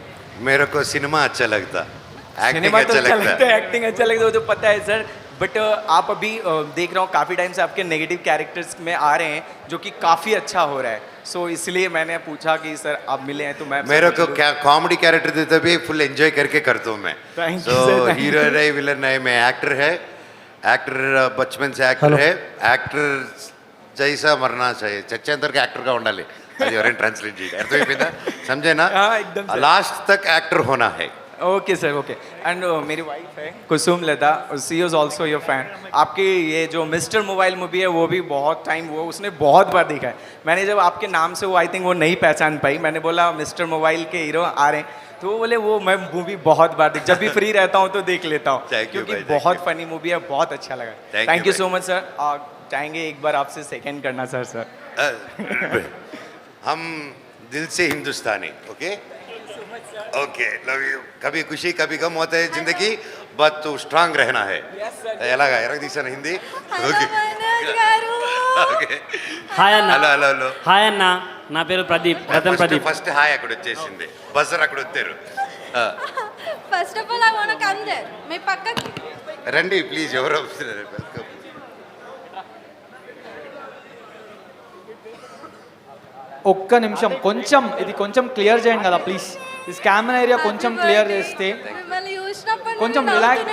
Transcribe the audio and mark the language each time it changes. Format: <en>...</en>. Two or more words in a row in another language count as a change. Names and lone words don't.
<hi>मेरे को सिनेमा अच्छा लगता, एक्टिंग सिनेमा तो अच्छा लगता है. एक्टिंग अच्छा लगता है वो तो पता है सर. बट आप अभी देख रहा हूँ काफ़ी टाइम से आपके</hi> <en>negative characters</en> <hi>में आ रहे हैं जो कि काफ़ी अच्छा हो रहा है. सो इसलिए मैंने पूछा कि सर आप मिले हैं तो मैं मेरे को क्या</hi> <en>comedy character</en> <hi>देता भी</hi> <en>full enjoy</en> <hi>करके करता हूँ मैं.</hi> <en>Thank सो you, sir.</en> <hi>हीरो रहे विलन रहे, मैं एक्टर है, एक्टर बचपन से एक्टर है. एक्टर जैसा मरना चाहिए,</hi> <te>చచ్చేంతవరకు యాక్టర్గా ఉండాలి. అది ఎవరైనా ట్రాన్స్లేట్ చేయండి, అర్థమైపోయిందా?</te> <hi>समझे ना? लास्ट तक एक्टर होना है.</hi> <en>okay sir okay.</en> <hi>एंड मेरी वाइफ है कुसुम लता,</hi> <en>she is also your fan.</en> <hi>आपकी ये जो मिस्टर मोबाइल मूवी है वो भी बहुत टाइम वो उसने बहुत बार देखा है. मैंने जब आपके नाम से वो</hi> <en>I think</en> <hi>वो नहीं पहचान पाई, मैंने बोला मिस्टर मोबाइल के हीरो आ रहे हैं, तो वो बोले वो मैं मूवी बहुत बार देख, जब भी फ्री रहता हूँ तो देख लेता हूँ, क्योंकि बहुत</hi> <en>funny movie</en> <hi>है, बहुत अच्छा लगा.</hi> <en>thank you so much sir.</en> <hi>चाहेंगे एक बार आपसे सेकंड करना सर. हम दिल से हिंदुस्तानी.</hi> <en>okay okay, love you.</en> <hi>कभी खुशी कभी गम होता है जिंदगी, बट तू स्ट्रांग रहना है.</hi> <te>ఎలాగా ఎరగ తీసాను హిందీ. ఓకే హాయ్ అన్న.</te> <en>hello hello hello.</en> <te>హాయ్ అన్న, నా పేరు ప్రదీప్, రతన్ ప్రదీప్.</te> <en>first hi</en> <te>అక్కడ వచ్చేసింది, బజర్ అక్కడ వచ్చారు.</te> <en>first of all I want to come there.</en> <te>మీ పక్కకి రండి ప్లీజ్, ఎవరు వస్తున్నారు? వెల్కమ్. ఒక్క నిమిషం కొంచెం ఇది కొంచెం క్లియర్ చేయండి కదా ప్లీజ్. ఈ</te> <en>camera area</en> <te>కొంచెం క్లియర్ చేస్తే మిమ్మల్ని చూసినప్పుడు కొంచెం రిలాక్స్.</te>